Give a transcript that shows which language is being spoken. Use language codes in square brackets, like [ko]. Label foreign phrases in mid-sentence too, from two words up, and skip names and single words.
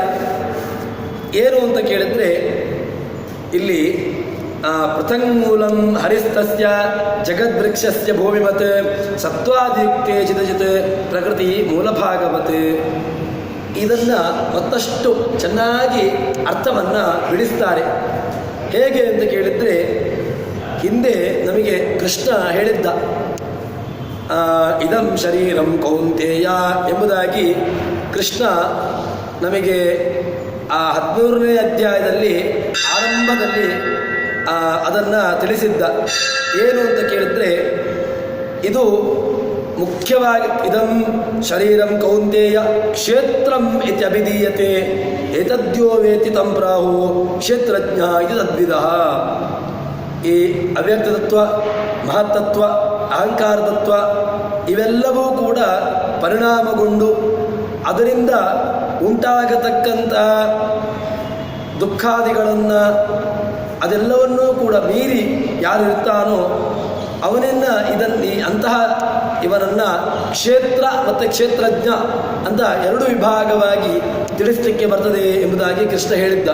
[kn] ಏನು ಅಂತ ಕೇಳಿದರೆ ಇಲ್ಲಿ [sa] ಪೃಥಂಗೂಲಂ ಹರಿಸ್ತಸ್ಯ ಜಗದ್ವೃಕ್ಷಸ್ಯ ಭೂಮಿಮತ್ ಸತ್ವಾದಿಯುಕ್ತೆ ಚಿತಚಿತ್ ಪ್ರಕೃತಿ ಮೂಲಭಾಗವತ್. [kn] ಇದನ್ನು ಮತ್ತಷ್ಟು ಚೆನ್ನಾಗಿ ಅರ್ಥವನ್ನು ಬಿಡಿಸ್ತಾರೆ. ಹೇಗೆ ಅಂತ ಕೇಳಿದರೆ ಹಿಂದೆ ನಮಗೆ ಕೃಷ್ಣ ಹೇಳಿದ್ದ [sa] ಇದಂ ಶರೀರಂ ಕೌಂತೇಯ [kn] ಎಂಬುದಾಗಿ ಕೃಷ್ಣ ನಮಗೆ ಆ 13ನೇ ಅಧ್ಯಾಯದಲ್ಲಿ ಆರಂಭದಲ್ಲಿ ಅದನ್ನು ತಿಳಿಸಿದ್ದ. ಏನು ಅಂತ ಕೇಳಿದರೆ ಇದು ಮುಖ್ಯವಾಗಿ [sa] ಇದಂ ಶರೀರಂ ಕೌಂತೇಯ ಕ್ಷೇತ್ರಂ ಇತಿ ಅಭಿಧೀಯತೆ ಏತದ್ಯೋ ವೇತಿ ತಂ ಪ್ರಾಹು ಕ್ಷೇತ್ರಜ್ಞ ಇದು ತದ್ವಿದಃ. [kn] ಈ ಅವ್ಯಕ್ತತತ್ವ, ಮಹತ್ತತ್ವ, ಅಹಂಕಾರತತ್ವ ಇವೆಲ್ಲವೂ ಕೂಡ ಪರಿಣಾಮಗೊಂಡು ಅದರಿಂದ ಉಂಟಾಗತಕ್ಕಂಥ ದುಃಖಾದಿಗಳನ್ನು ಅದೆಲ್ಲವನ್ನೂ ಕೂಡ ಮೀರಿ ಯಾರು ಇರ್ತಾನೋ ಇವನನ್ನು ಕ್ಷೇತ್ರ ಮತ್ತು ಕ್ಷೇತ್ರಜ್ಞ ಅಂತ ಎರಡು ವಿಭಾಗವಾಗಿ ತಿಳಿಸಲಿಕ್ಕೆ ಬರ್ತದೆ ಎಂಬುದಾಗಿ ಕೃಷ್ಣ ಹೇಳಿದ್ದ.